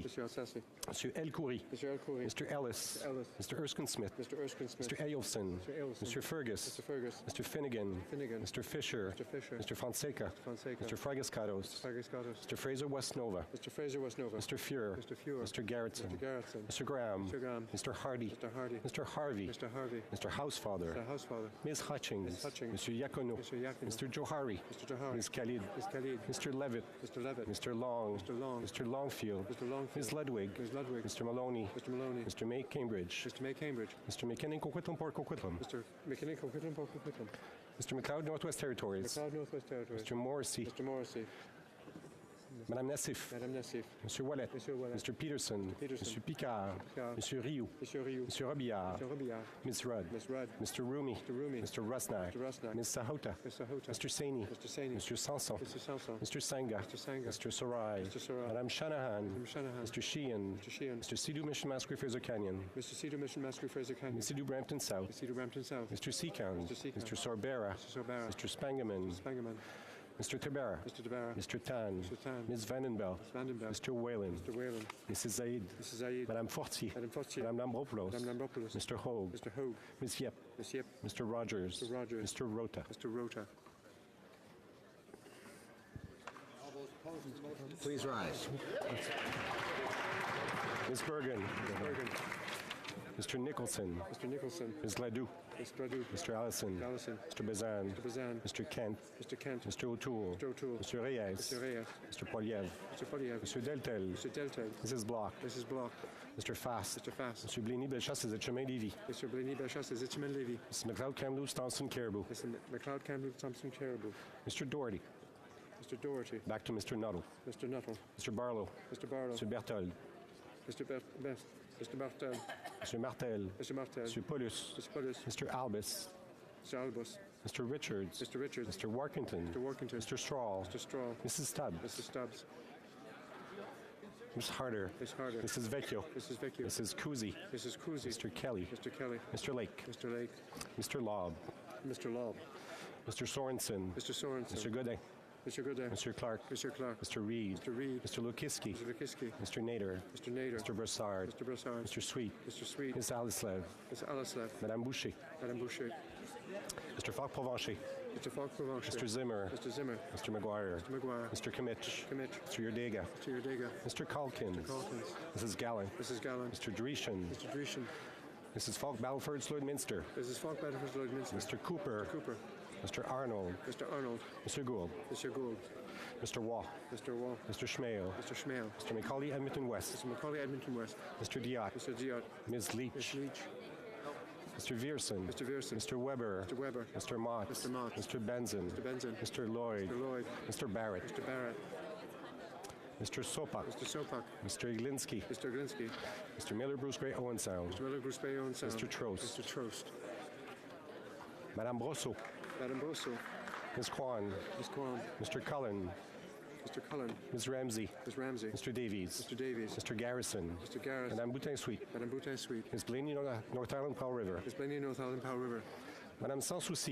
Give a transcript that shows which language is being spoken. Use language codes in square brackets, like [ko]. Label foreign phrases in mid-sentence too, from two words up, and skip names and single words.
[en] Mr. El Khoury. Mr. Ellis. Mr. Erskine-Smith. Mr. Eyolfson. Mr. Fergus. Mr. Finnegan. Mr. Fisher. Mr. Fonseca. Mr. Fragascados. Mr. Fraser-West Nova. Mr. Fuhrer. Mr. Garrettson. Mr. Graham. Mr. Hardy. Mr. Harvey. Mr. Housefather. Ms. Hutchings. Mr. Yacono. Mr. Johari. Ms. Khalid. Mr. Levitt. Mr. Long. Mr. Longfield. Ms. Ludwig. Mr. Maloney. Mr. May Cambridge. Mr. McKinnon Coquitlam Port Coquitlam. Mr. McLeod Northwest Territories. Mr. Morrissey. Madame Nassif. Monsieur Wallet. Mr. Peterson. Monsieur Picard. Monsieur Rioux. Monsieur Robillard. Ms. Rudd. Mr. Rumi. Mr. Rusnak. Ms. Sahota. Mr. Saini. Mr. Sanson. Mr. Sangha. Mr. Sarai. Madame Shanahan. Mr. Sheehan. Mr. Sidhu Mission Masquerade Fraser Canyon. Ms. Sidhu Brampton South. Mr. Seacon. Mr. Sorbera. Mr. Spangaman. Mr. Tabera. Mr. Tan. Ms. Vandenbelt. Mr. Whalen. Mrs. Zaid. Madame Fortier. Madame Lambropoulos. Mr. Hogue. Ms. Yep. Mr. Rogers. Mr. Rota. Please rise. Ms. Bergen. Mr. Nicholson. Mr. Nicholson. Ms. Gladue. Ms. Gladue. Mr. Allison. Allison. Mr. Bazan. Mr. Bazan. Mr. Kent. Mr. Kent. Mr. O'Toole. Mr. O'Toole. Mr. Reyes. Mr. Reyes. Mr. Poliev. Mr. Poliev. Mr. Deltel. Mr. Deltel. Mrs. Block. Mrs. Block. Mr. Fast. Mr. Fast. Mr. Blaney-Bellechasse, is it Chemin-Lévis? Mr. Blaney-Bellechasse, is it Chemin-Lévis? Mrs. McLeod-Kamloops, Thompson Caribou. Mr. McLeod-Kamloops, Thompson Caribou. Mr. Doherty. Mr. Doherty. Back to Mr. Nuttall. Mr. Nuttall. Mr. Barlow. Mr. Barlow. Mr. Berthold. Mr. Mr. Martel. Mr. Martel. Mr. Martel. Mr. Paulus. Mr. Paulus. Mr. Albus. Mr. Albus. Mr. Richards. Mr. Richards. Mr. Workington. Mr. Workington. Mr. Straw. Mr. Straw. Mrs. Stubbs. Mrs. Stubbs. Ms. Harder. Ms. Harder. Mrs. Vecchio. Mrs. Vecchio. Mrs. Cousy. Mrs. Cousy. Mr. Kelly. Mr. Kelly. Mr. Lake. Mr. Lake. Mr. Lobb. Mr. Lobb. Mr. Sorensen. Mr. Sorensen. Mr. Godin. Mr. Godin. Mr. Clark. Mr. Clark. Mr. Reed. Mr. Reed. Mr. Lukiski. Mr. Lukiski. Mr. Nader. Mr. Nader. Mr. Brassard. Mr. Brassard. Mr. Sweet. Mr. Sweet. Ms. Alislev. Ms. Alislev. Madame Boucher. Madame Boucher. Mr. Falk-Provencher. Mr. Falk-Provencher. Mr. Zimmer. Mr. Zimmer. Mr. McGuire. Mr. McGuire. Mr. Kimmich. Kimmich. Mr. Yurdega. Mr. Yurdega. Mr. Calkins. Mr. Calkins. Mrs. Gallen. Mrs. Gallen. Mr. Dreeshen. Mr. Dreeshen. Mrs. Falk-Battleford Lloydminster. Mrs. Falk-Battleford Lloydminster. Mr. Cooper. Mr. Cooper. Mr. Arnold. Mr. Arnold. Mr. Gould. Mr. Gould. Mr. Waugh. Mr. Waugh. Mr. Schmale. Mr. Schmale. Mr. Macaulay Edmonton West. Mr. Macaulay Edmonton West. Mr. Diot. Mr. Diot. Ms. Leach. Ms. Leach. Mr. Vierson. Mr. Vierson. Mr. Weber. Mr. Weber. Mr. Mott. Mr. Mott. Mr. Benson. Mr. Benson. Mr. Lloyd. Mr. Lloyd. Mr. Barrett. Mr. Barrett. Mr. Sopak. Mr. Sopak. Mr. Iglinski. Mr. Glinsky. Mr. Miller Bruce Gray Owen Sound. Mr. Miller Bruce Bay Owen Sound. Mr. Trost. Mr. Trost. Madame Brosseau. Madame Brosseau. Ms. Kwan. Ms. Kwan. Mr. Cullen. Mr. Cullen. Ms. Ramsey. Ms. Ramsey. Mr. Davies. Mr. Davies. Mr. Garrison. Mr. Garrison. Madame Boutin-Sweet. Madame Boutin-Sweet. Ms. Blaney North Island Powell River. Ms. Blaney North Island Powell River. Madame Sans Souci.